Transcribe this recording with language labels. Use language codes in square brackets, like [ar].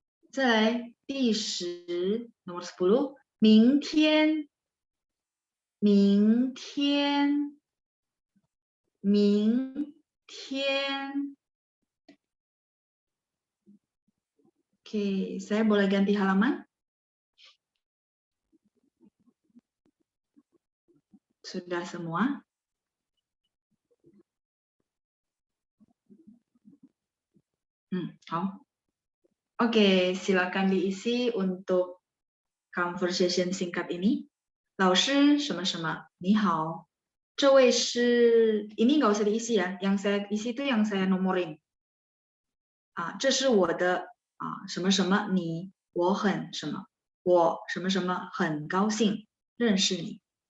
[zh] 再来第10 [id] nomor 10， [zh] 明天，明天，明天。 [id] Oke, saya boleh ganti halaman? Sudah semua? Oke, silakan diisi untuk conversation singkat ini. [zh] 老师什么什么，你好。这位是 [id] ini nggak usah diisi ya. Yang saya isi itu yang saya nomorin. [zh] 这是我的什么什么你，我很什么，我什么什么很高兴认识你。